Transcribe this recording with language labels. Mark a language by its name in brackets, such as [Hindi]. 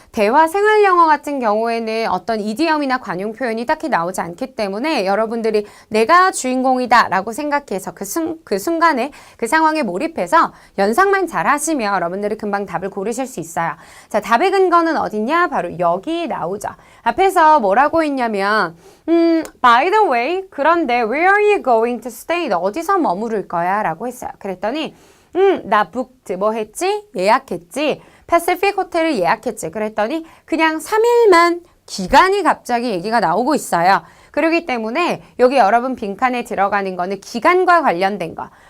[Korean] 대화 생활영어 같은 경우에는 어떤 이디엄이나 관용 표현이 딱히 나오지 않기 때문에 여러분들이 내가 주인공이다 라고 생각해서 그 순간에 그 상황에 몰입해서 연상만 잘 하시면 여러분들이 금방 답을 고르실 수 있어요. 자, 답의 근거는 어디냐? 바로 여기 나오죠. 앞에서 뭐라고 했냐면 [English] by the way, [Korean] 그런데 [English] where are you going to stay? [Korean] 너 어디서 머무를 거야? 라고 했어요. 그랬더니 나 booked, 뭐 했지? 예약했지. 패시픽 호텔을 예약했지. 그랬더니 그냥 3일만 기간이 갑자기 얘기가 나오고 있어요. 그렇기 때문에 여기 여러분 빈칸에 들어가는 거는 기간과 관련된 거.